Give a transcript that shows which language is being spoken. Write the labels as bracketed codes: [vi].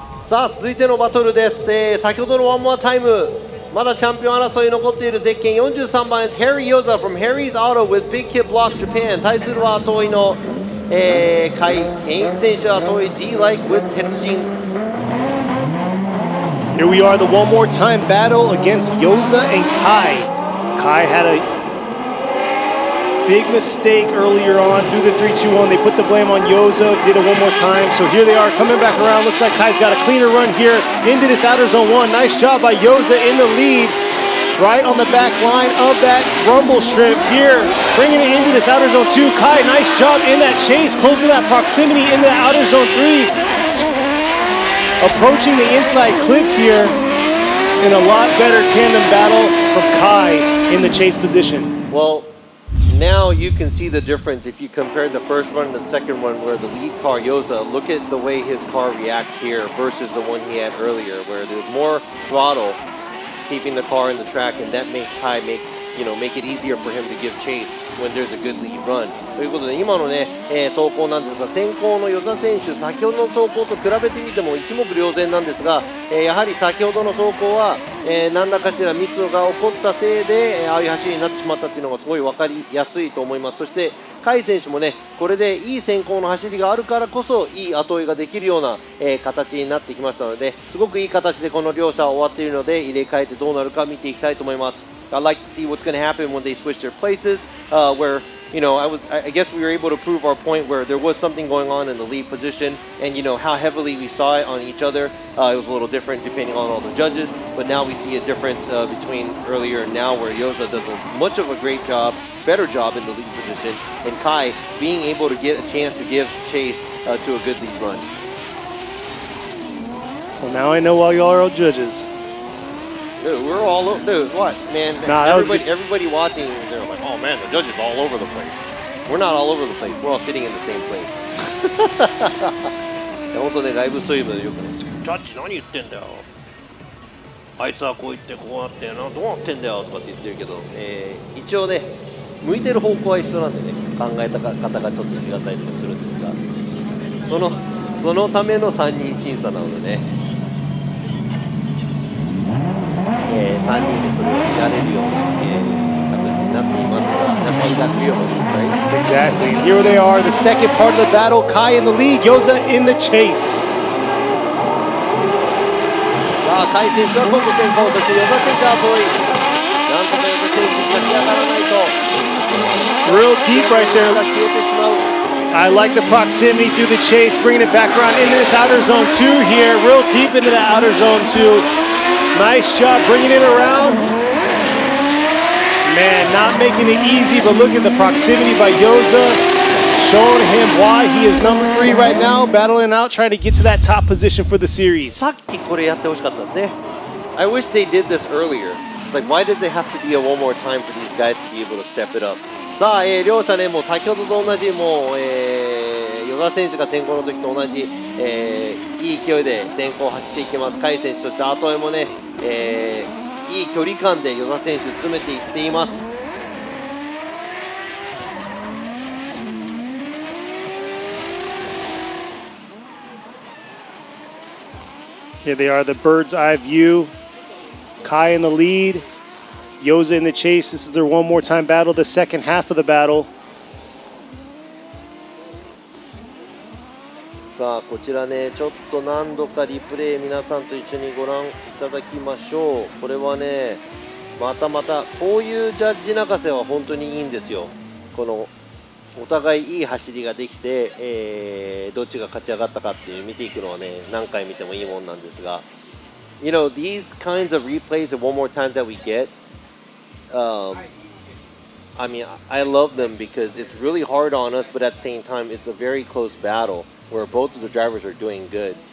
[ja] さあ続いてのバトルです、先ほどのワンモアタイムまだチャンピオン争い残っているゼッケン43番 Harry Yoza from Harry's Auto with Big Kid Blocks Japan 対するは後追いの、カイ・ケイン選手後追い D-Like with 鉄人。 [en] Here we are, the one more time battle against Yoza and Kai. Kai had a big mistake earlier on through the 3-2-1. They put the blame on Yoza, did it one more time. So here they are coming back around. Looks like Kai's got a cleaner run here into this outer zone 1. Nice job by Yoza in the lead, right on the back line of that rumble strip here. Bringing it into this outer zone 2. Kai, nice job in that chase, closing that proximity into that outer zone 3. Approaching the inside clip here in a lot better tandem battle from Kai in the chase position. Well, now you can see the difference if you compare the first run and the second one where the lead car, Yoza, look at the way his car reacts here versus the one he had earlier where there's more throttle keeping the car in the track, and that makes Kai make it easier for him to give chase when there's a good lead run. [ja] ということで今のね、走行なんですが先行の与座選手先ほどの走行と比べてみても一目瞭然なんですが、やはり先ほどの走行は、何らかしらミスが起こったせいで、ああいう走りになってしまったっていうのがすごい分かりやすいと思います。そして甲斐選手もねこれでいい先行の走りがあるからこそいい後追いができるような、形になってきましたのですごくいい形でこの両者終わっているので入れ替えてどうなるか見ていきたいと思います。 [en] I'd like to see what's going to happen when they switch their places, where, I guess we were able to prove our point where there was something going on in the lead position, and, how heavily we saw it on each other. It was a little different depending on all the judges, but now we see a difference between earlier and now where Yoza does much of a great job, better job in the lead position, and Kai being able to get a chance to give chase to a good lead run. Well, now I know why y'all are all judges. Dude, we're all dude. What, man? Nah, everybody watching, they're like, "Oh man, the judges all over the place." We're not all over the place. We're all sitting in the same place. [ja] 本当ね、ライブストリームでよくね、ジャッジ何言ってんだよ。あいつはこう言ってこうなってな、どうなってんだよとかって言ってるけど、一応ね、向いてる方向は一緒なんでね、考えた方がちょっと違ったりとかするんですが、そのための3人審査なのでね。 3人でそれを見られるような形になっていますが、中井がクリアをしてください。 [en] Exactly. Here they are, the second part of the battle. Kai in the lead, Yoza in the chase. [ja] さあ、甲斐選手は今度先行、そして與座選手は後追い。なんとか與座選手に立ち上がらないと。 [en] Real deep right there. I like the proximity through the chase, bringing it back around into this outer zone 2 here. Real deep into the outer zone 2. Nice job bringing it around. Man, not making it easy, but look at the proximity by Yoza, showing him why he is number 3 right now, battling out, trying to get to that top position for the series. [ja] さっきこれやってほしかったですね。 [en] I wish they did this earlier. It's like, why does it have to be a one more time for these guys to be able to step it up? [ja] さあ、両者ね、もう先ほどと同じ、もう、與座選手が先行の時と同じ、いい勢いで先行を走っていきます。甲斐選手、そして後追いもね、いい距離感で與座選手詰めていっています。 [en] Here they are, the bird's eye view. Kai in the lead. Yoza in the chase. This is their one more time battle, the second half of the battle. [ja] さあこちらねちょっと何度かリプレイ皆さんと一緒にご覧いただきましょう。これはねまたこういうジャッジ泣かせは本当にいいんですよ。このお互いいい走りができて、どっちが勝ち上がったかっていう見ていくのはね何回見てもいいもんなんですが [en] You know these kinds of replays and one more time that we get I mean I love them because it's really hard on us but at the same time it's a very close battle where both of the drivers are doing good.